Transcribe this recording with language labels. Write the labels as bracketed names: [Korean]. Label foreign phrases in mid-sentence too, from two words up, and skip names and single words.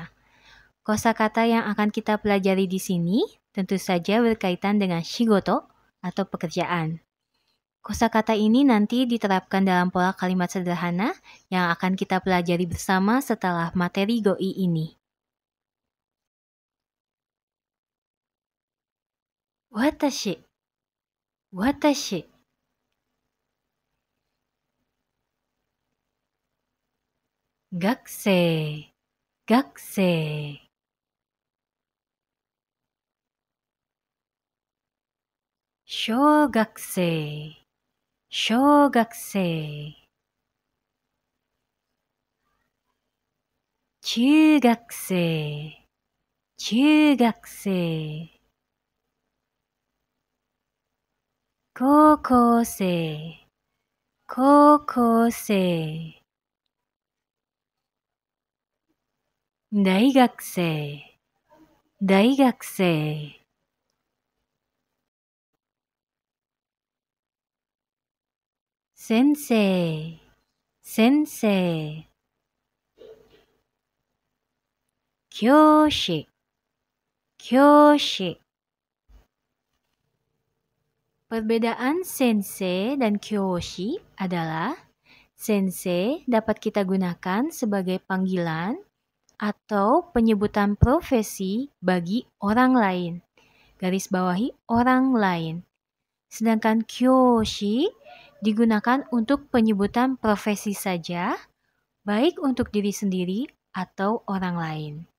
[Indonesian] Kosakata yang akan kita pelajari di sini tentu saja berkaitan dengan shigoto atau pekerjaan. Kosakata ini nanti diterapkan dalam pola kalimat sederhana yang akan kita pelajari bersama setelah materi goi ini. [Japanese] 私、私. 学生、学生. 小学生、小学生. 中学生、中学生. 高校生、高校生. 大学生、大学生. 先生、先生. 教師、教師. [Indonesian] Perbedaan sensei dan kyoshi adalah sensei dapat kita gunakan sebagai panggilan atau penyebutan profesi bagi orang lain. Garis bawahi orang lain. Sedangkan kyoshi digunakan untuk penyebutan profesi saja, baik untuk diri sendiri atau orang lain.